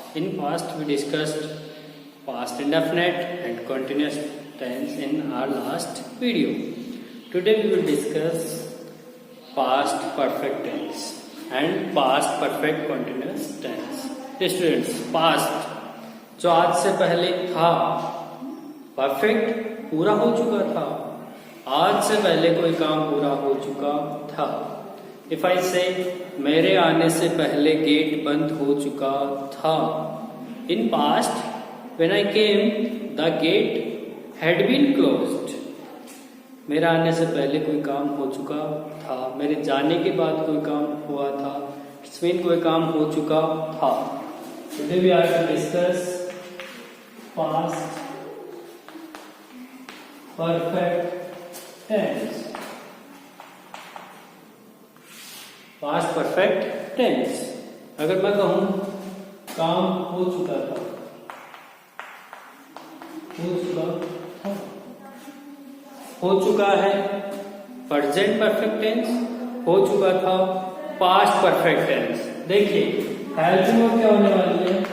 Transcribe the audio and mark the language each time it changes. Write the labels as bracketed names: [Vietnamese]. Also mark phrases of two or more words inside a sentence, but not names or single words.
[English] In past we discussed past indefinite and continuous tense in our last video. Today we will discuss past perfect tense and past perfect continuous tense. Students, past [Hindi] जो आज से पहले था, परफेक्ट पूरा हो चुका था, आज से पहले कोई काम पूरा हो चुका था. [English] if I say [Hindi] मेरे आने से पहले गेट बंद हो चुका था. [English] in past when I came the gate had been closed. [Hindi] मेरे आने से पहले कोई काम हो चुका था, मेरे जाने के बाद कोई काम हुआ था, [English] it's mean [Hindi] कोई काम हो चुका था. [English] today we are to discuss past perfect tense. past perfect tense. [Hindi] अगर मैं कहूं काम हो चुका था, हो चुका है [English] present perfect tense, [Hindi] हो चुका था [English] past perfect tense. [Hindi] देखिए [English] helping verb [Hindi] क्या होने वाली है?